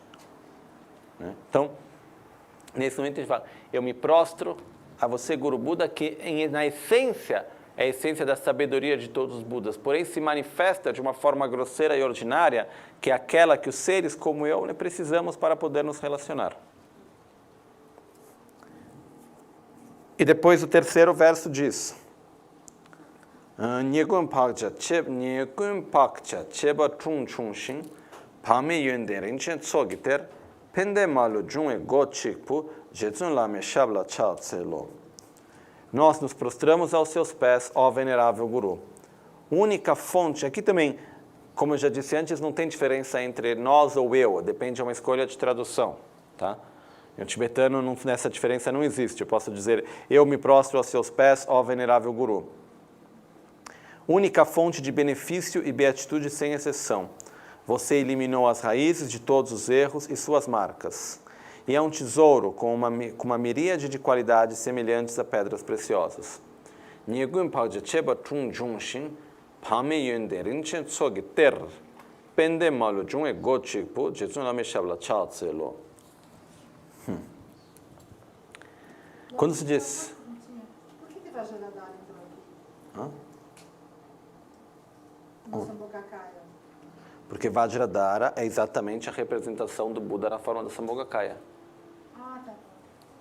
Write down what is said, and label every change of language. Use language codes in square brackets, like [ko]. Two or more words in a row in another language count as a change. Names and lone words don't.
[pt] Então, nesse momento a gente fala, eu me prostro a você, Guru Buda, que na essência é a essência da sabedoria de todos os Budas, porém se manifesta de uma forma grosseira e ordinária, que é aquela que os seres como eu precisamos para poder nos relacionar. E depois o terceiro verso diz, [bo] ཉེས་ཀུན་ བག་ཆགས་ བཅས་པ་ སྤང་ སྤངས་ ཤིང་ ཡོན་ཏན་ རིན་ཆེན་ ཚོགས་ཀྱི་གཏེར་ ཕན་བདེ་ མ་ལུས་ འབྱུང་བའི་ སྒོ་ གཅིག་པུ་ རྗེ་བཙུན་ བླ་མའི་ ཞབས་ལ་ ཕྱག་ འཚལ་ལོ. [pt] Nós nos prostramos aos seus pés, ó venerável Guru. Única fonte, aqui também, como eu já disse antes, não tem diferença entre nós ou eu, depende de uma escolha de tradução, tá? Em tibetano, nessa diferença não existe. Eu posso dizer, eu me prostro aos seus pés, ó venerável Guru. Única fonte de benefício e beatitude sem exceção. Você eliminou as raízes de todos os erros e suas marcas. E é um tesouro com uma miríade de qualidades semelhantes a pedras preciosas. [bo] ཉེས་ཀུན་ བག་ཆགས་ བཅས་པ་ སྤང་ སྤངས་ ཤིང་ ཡོན་ཏན་ རིན་ཆེན་ ཚོགས་ཀྱི་ གཏེར་ ཕན་བདེ་ མ་ལུས་ འབྱུང་ སྒོ་ གཅིག་པུ་ རྗེ་བཙུན་ བླ་མའི་ ཞབས་ལ་ ཕྱག་ འཚལ་ལོ. [pt] Quando se diz... Por que Vajradhara entrou aqui? No Sambhogakaya. Porque Vajradhara é exatamente a representação do Buda na forma do Sambhogakaya.